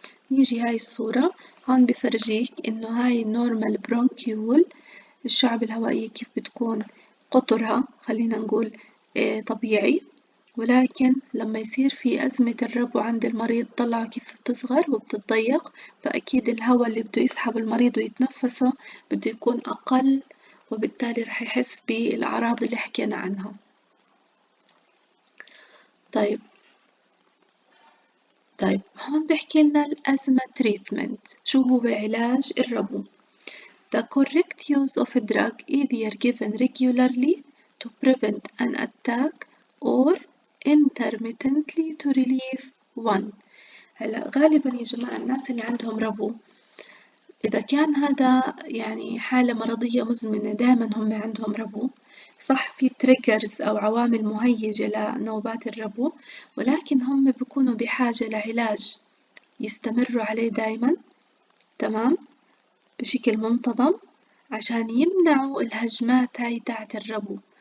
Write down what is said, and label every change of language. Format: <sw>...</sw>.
<ar>نيجي هاي الصورة هون بفرجيك إنه هاي النورمال برونكيول الشعب الهوائية كيف بتكون قطرها خلينا نقول طبيعي، ولكن لما يصير في أزمة الربو عند المريض طلعوا كيف بتصغر وبتتضيق، فأكيد الهواء اللي بده يسحب المريض ويتنفسه بده يكون أقل وبالتالي رح يحس بالأعراض اللي حكينا عنها. طيب هون بحكي لنا الأزمة تريتمنت، شو هو علاج الربو؟</ar> <en>The correct use of a drug either given regularly to prevent an attack or intermittently to relieve one.</en> <ar>هلا غالبا يا جماعة الناس اللي عندهم ربو إذا كان هذا يعني حالة مرضية مزمنة دائما هم عندهم ربو، صح في تريجرز أو عوامل مهيجة لنوبات الربو، ولكن هم بيكونوا بحاجة لعلاج يستمروا عليه دايما، تمام، بشكل منتظم عشان يمنعوا الهجمات هاي تاعت الربو.</ar>